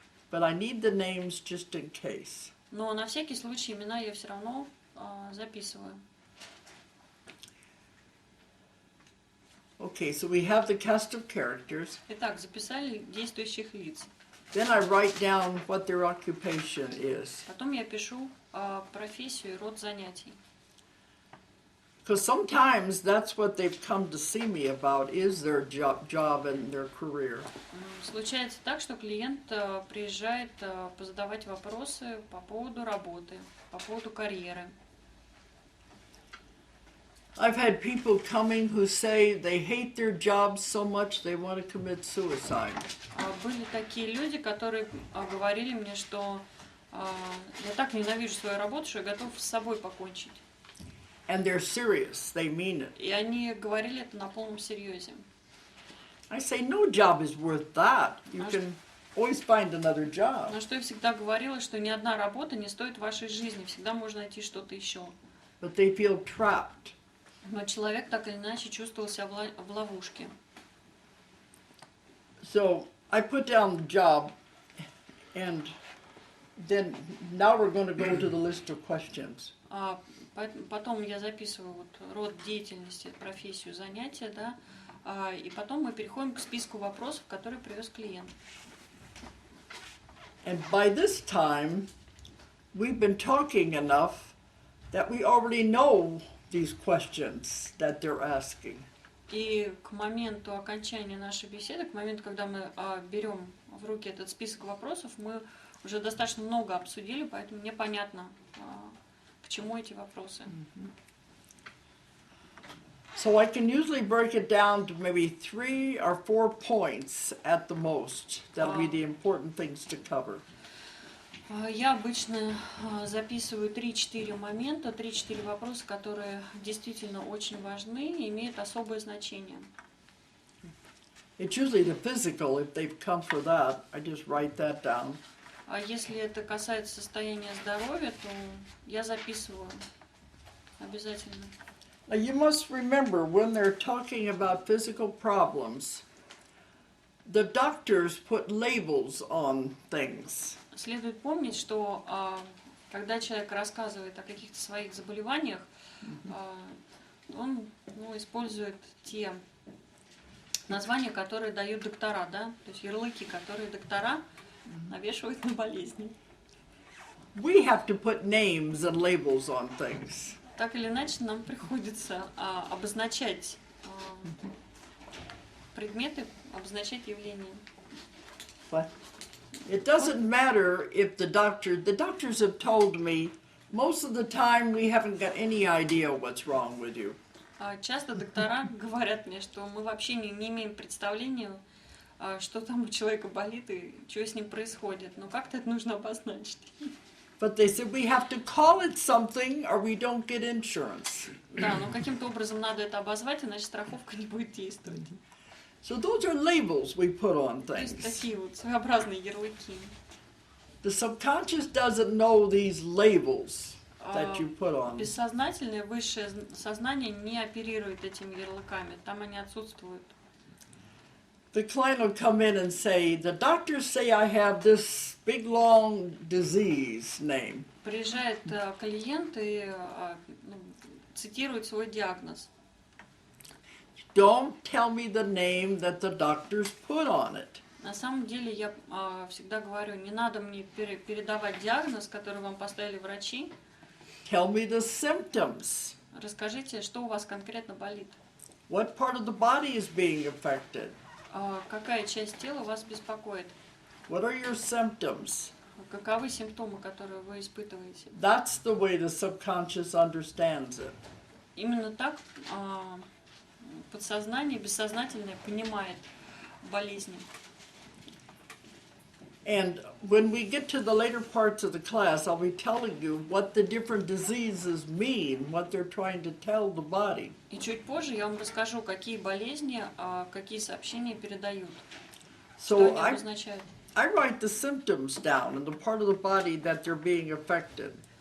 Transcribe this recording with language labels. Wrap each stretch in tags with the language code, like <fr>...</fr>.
<en>But I need the names just in case.</en> <ru>Но на всякий случай имена я все равно записываю.</ru> <en>Okay, so we have the cast of characters.</en> <ru>Итак, записали действующих лиц.</ru> <en>Then I write down what their occupation is.</en> <ru>Потом я пишу профессию и род занятий.</ru> <en>Because sometimes that's what they've come to see me about, is their job and their career.</en> <ru>Случается так, что клиент приезжает позадавать вопросы по поводу работы, по поводу карьеры.</ru> <en>I've had people coming who say they hate their jobs so much they want to commit suicide.</en> <ru>Были такие люди, которые говорили мне, что я так ненавижу свою работу, что я готов с собой покончить.</ru> <en>And they're serious, they mean it.</en> <ru>И они говорили это на полном серьезе.</ru> <en>I say no job is worth that. You can always find another job.</en> <ru>На что я всегда говорила, что ни одна работа не стоит вашей жизни, всегда можно найти что-то еще.</ru> <en>But they feel trapped.</en> <ru>Но человек так или иначе чувствовал себя в ловушке.</ru> <en>So I put down the job, and then now we're going to go to the list of questions.</en> <ru>Потом я записываю вот род деятельности, профессию, занятия, да, и потом мы переходим к списку вопросов, которые привез клиент.</ru> <en>And by this time, we've been talking enough that we already know these questions that they're asking.</en> <ru>И к моменту окончания нашей беседы, к моменту, когда мы берем в руки этот список вопросов, мы уже достаточно много обсудили, поэтому мне понятно, к чему эти вопросы.</ru> <en>So I can usually break it down to maybe 3 or 4 points at the most. That'll be the important things to cover.</en> <ru>Я обычно записываю 3-4 момента, 3-4 вопроса, которые действительно очень важны и имеют особое значение.</ru> <en>It's usually the physical. If they've come for that, I just write that down.</en> <ru>А если это касается состояния здоровья, то я записываю обязательно.</ru> <en>Now you must remember, when they're talking about physical problems, the doctors put labels on things.</en> <ru>Следует помнить, что когда человек рассказывает о каких-то своих заболеваниях, он использует те названия, которые дают доктора, да, то есть ярлыки, которые доктора навешивают на болезни.</ru> <en>We have to put names and labels on things.</en> <ru>Так или иначе, нам приходится обозначать предметы, обозначать явления.</ru> <en>But it doesn't matter if the doctors have told me most of the time we haven't got any idea what's wrong with you.</en> <ru>Часто доктора говорят мне, что мы вообще не имеем представления, что там у человека болит и что с ним происходит. Но как-то это нужно обозначить.</ru> <en>But they said we have to call it something or we don't get insurance.</en> <ru>Да, но каким-то образом надо это обозвать, иначе страховка не будет действовать.</ru> <en>So those are labels we put on</en> <ru>То есть</ru> <en>things.</en> <ru>такие вот своеобразные ярлыки.</ru> <en>The subconscious doesn't know these labels that you put on.</en> <ru>Бессознательное высшее сознание не оперирует этими ярлыками, там они отсутствуют.</ru> <en>The client will come in and say, the doctors say I have this big long disease name.</en> <ru>Приезжает клиент и цитирует свой диагноз.</ru> <en>Don't tell me the name that the doctors put on it.</en> <ru>На самом деле я всегда говорю, не надо мне передавать диагноз, который вам поставили врачи.</ru> <en>Tell me the symptoms.</en> <ru>Расскажите, что у вас конкретно болит.</ru> <en>What part of the body is being affected?</en> <ru>Какая часть тела вас беспокоит?</ru> <en>What are your symptoms?</en> <ru>Каковы симптомы, которые вы испытываете?</ru> <en>That's the way the subconscious understands it.</en> <ru>Именно так подсознание, бессознательное понимает болезни.</ru> <en>And when we get to the later parts of the class, I'll be telling you what the different diseases mean, what they're trying to tell the body.</en> <ru>И чуть позже я вам расскажу, какие болезни, какие сообщения передают. Что</ru> <en>So</en> <ru>они обозначают.</ru> <en>I write the symptoms down and the part of the body that they're being affected.</en>